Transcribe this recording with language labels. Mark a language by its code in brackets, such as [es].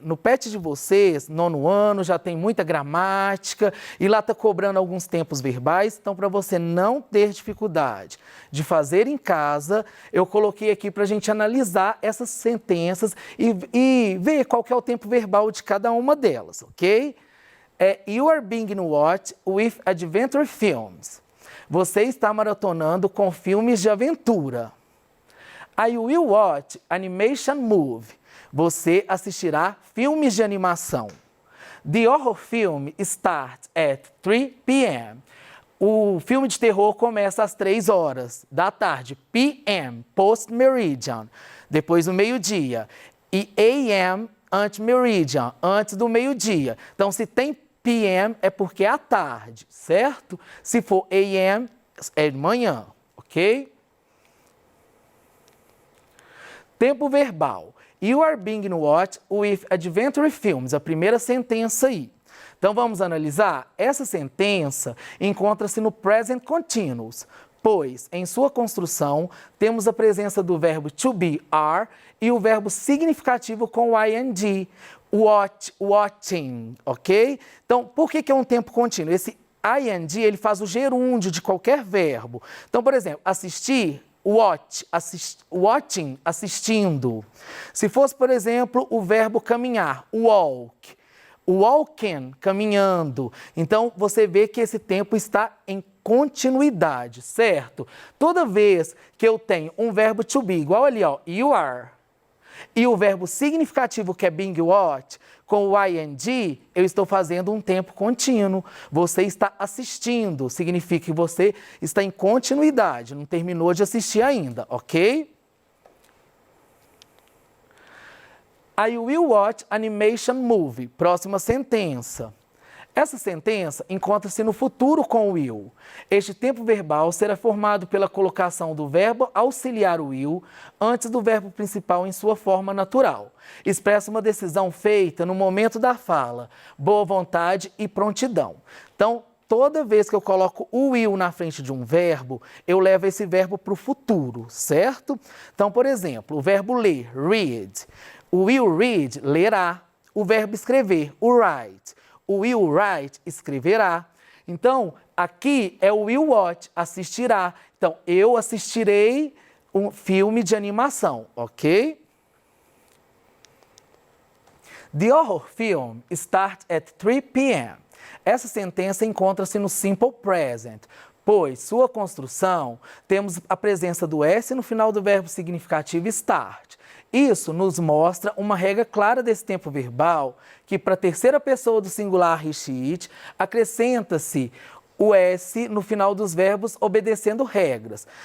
[pt] No PET de vocês, 9º ano, já tem muita gramática e lá está cobrando alguns tempos verbais. Então, para você não ter dificuldade de fazer em casa, eu coloquei aqui para a gente analisar essas sentenças e ver qual que é o tempo verbal de cada uma delas, ok? [en] You are being watched with adventure films. [pt] Você está maratonando com filmes de aventura. [en] I will watch animation movie. [pt] Você assistirá filmes de animação. [en] The horror film starts at 3 p.m. [pt] O filme de terror começa às 3 horas da tarde. P.m. post-meridian, depois do meio-dia. E A.m. ante-meridian, antes do meio-dia. Então, se tem P.m. é porque é à tarde, certo? Se for A.m. é de manhã, ok? Tempo verbal. [en] You are being watched with adventure films. [pt] A primeira sentença aí. Então, vamos analisar? Essa sentença encontra-se no present continuous, pois, em sua construção, temos a presença do verbo to be, are, e o verbo significativo com o ing, watching, ok? Então, por que é um tempo contínuo? Esse ing, ele faz o gerúndio de qualquer verbo. Então, por exemplo, assistir, watching, assistindo. Se fosse, por exemplo, o verbo caminhar, walk, walking, caminhando. Então, você vê que esse tempo está em continuidade, certo? Toda vez que eu tenho um verbo to be, igual ali, ó, [en] you are, [pt] e o verbo significativo, que é [en] being watched, [pt] com o ing, eu estou fazendo um tempo contínuo. Você está assistindo, significa que você está em continuidade, não terminou de assistir ainda, ok? [en] I will watch animation movie. [pt] Próxima sentença. Essa sentença encontra-se no futuro com o will. Este tempo verbal será formado pela colocação do verbo auxiliar o will antes do verbo principal em sua forma natural. Expressa uma decisão feita no momento da fala, boa vontade e prontidão. Então, toda vez que eu coloco o will na frente de um verbo, eu levo esse verbo para o futuro, certo? Então, por exemplo, o verbo ler, read. O will read, lerá. O verbo escrever, o write. O will write, escreverá. Então, aqui é o will watch, assistirá. Então, eu assistirei um filme de animação, ok? [en] The horror film starts at 3 p.m. [pt] Essa sentença encontra-se no simple present, pois sua construção, temos a presença do S no final do verbo significativo start. Isso nos mostra uma regra clara desse tempo verbal, que para a terceira pessoa do singular he, she, it, acrescenta-se o S no final dos verbos obedecendo regras.